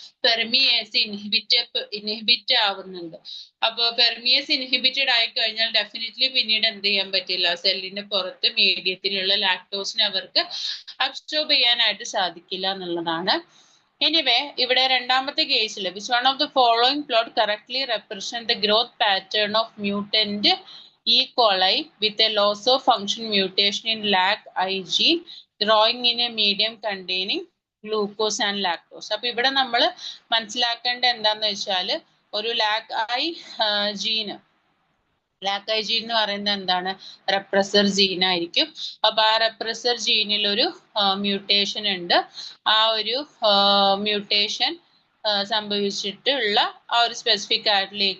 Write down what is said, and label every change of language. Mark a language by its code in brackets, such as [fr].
[ml] Permease inhibit ആവുന്നുണ്ട്. അപ്പൊ permease inhibited ആയി കഴിഞ്ഞാൽ ഡെഫിനറ്റ്ലി പിന്നീട് എന്ത് ചെയ്യാൻ പറ്റില്ല? സെല്ലിന്റെ പുറത്ത് മീഡിയത്തിലുള്ള ലാക്ടോസിനെ അവർക്ക് അബ്സോർബ് ചെയ്യാനായിട്ട് സാധിക്കില്ല എന്നുള്ളതാണ്. [en] anyway [ml] ഇവിടെ രണ്ടാമത്തെ കേസിൽ [en] Which one of the following plot correctly represent the growth pattern of mutant E. coli with a loss of function mutation in LAC-I gene growing in a medium containing glucose and lactose. [ml] അപ്പൊ ഇവിടെ നമ്മൾ മനസ്സിലാക്കേണ്ട എന്താന്ന് വെച്ചാൽ ഒരു LAC-I ജീന്, LAC-I gene എന്ന് പറയുന്നത് എന്താണ്? റെപ്രസർ ജീൻ ആയിരിക്കും. അപ്പൊ ആ റെപ്രസർ ജീനിൽ ഒരു മ്യൂട്ടേഷൻ ഉണ്ട്. ആ ഒരു മ്യൂട്ടേഷൻ സംഭവിച്ചിട്ടുള്ള ആ ഒരു സ്പെസിഫിക് ആയിട്ടുള്ള E.